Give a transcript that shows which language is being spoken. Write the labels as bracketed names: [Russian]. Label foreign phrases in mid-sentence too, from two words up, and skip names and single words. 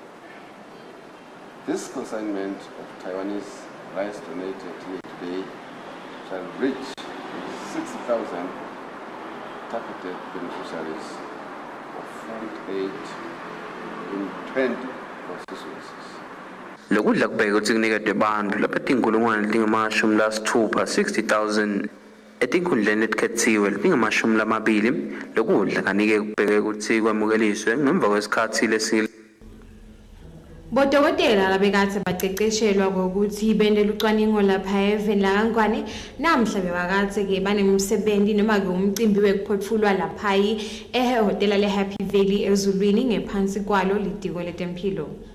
[English] This consignment of Taiwanese rice donated here today shall reach 60,000 targeted beneficiaries of food aid in 20 constituencies. [Swati] Lokudla kubheka ukuthi kunikede bantu lapha tinkulungwane lingamashumi lasithupha 60,000 etinkundleni etikhethiwe lingamashumi lamabili lokudla kanike kubheke ukuthi kwamukeliswe ngemva kwesikhathi lesile. Bodokotela labekade baqeqeshelwa ngokuthi bende lucwaningo lapha eveni lakangwane namhla bebakade-ke banemsebenzi noma-ke umcimbi wekuphothulwa laphayi ehhotela le-Happy Valley ezulwini ngephansi kwalo litiko letempilo.